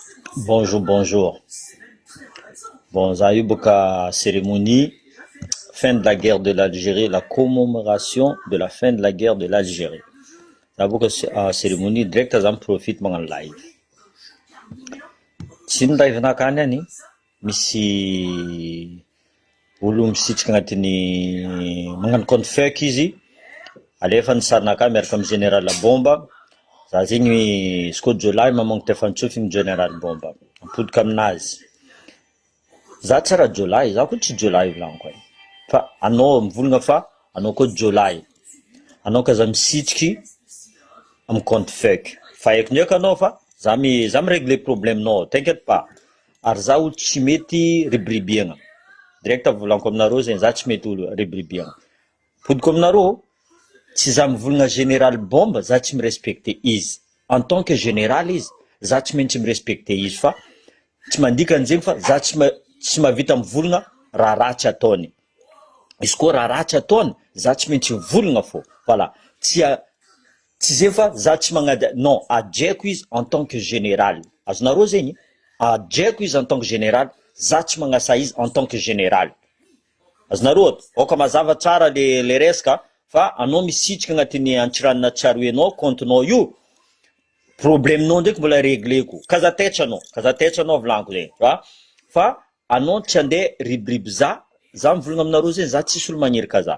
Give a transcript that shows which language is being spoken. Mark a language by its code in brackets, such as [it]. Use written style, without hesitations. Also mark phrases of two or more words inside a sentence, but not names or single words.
[fr] Bonjour, bonjour. Bon, ça a eu beaucoup de cérémonie, fin de la guerre de l'Algérie, la commémoration de la fin de la guerre de l'Algérie. Ça a beaucoup de cérémonie, direct à en profite en live. [mg] Tsy ny live nakany misy olo misitsika agnatiny magnano [fr] compte fake [mg] izy, alefa ny sarinaka miaraka amin'ny général Bomba. Za zegny izy koa Jolahy mamongo tefantsofiny général Bomba. Apodika aminazy. Za tsara Jolahy, za koa tsy Jolahy volaniko e. Fa anao mivolagna fa anao koa Jolahy. Anao ka za misitriky amin'ny [fr] compte fake. [mg] Fa haiko ndraiky anao fa za mirégler problème-nao, [fr] t'inquiète pas. [mg] Ary za olo tsy mety ribiribiagna. Direct volaniko aminareo zegny, za tsy mety olo ribiribiagna. Podiko aminareo, tsy za mivolagna général Bomba, za tsy mirespecte izy. [fr] En tant que général [mg] izy, za tsy maintsy mirespecte izy fa tsy mandika an'zegny fa za tsy mahavita mivolagna raha ratsy ataony. Izy koa raha ratsy ataony, za tsy maintsy mivolagna fô. Voilà. Tsy zay fa za tsy magnady, non, adjeko izy [fr] en tant que général. [mg] Azonareo zegny, adjeko izy [fr] en tant que général, [mg] za tsy magnasa izy [fr] en tant que général. [mg] Azonareo, oka mazava tsara le resaka fa anao misitrika agnatiny antsiranina tsaroenao, compte-nao io, problème-nao ndraiky mbola régleko. Kaza tetranao volaniko zegny, fa anao tsy andeha ribiriby za mivolagna aminareo zegny, za tsisy olo magnirika za.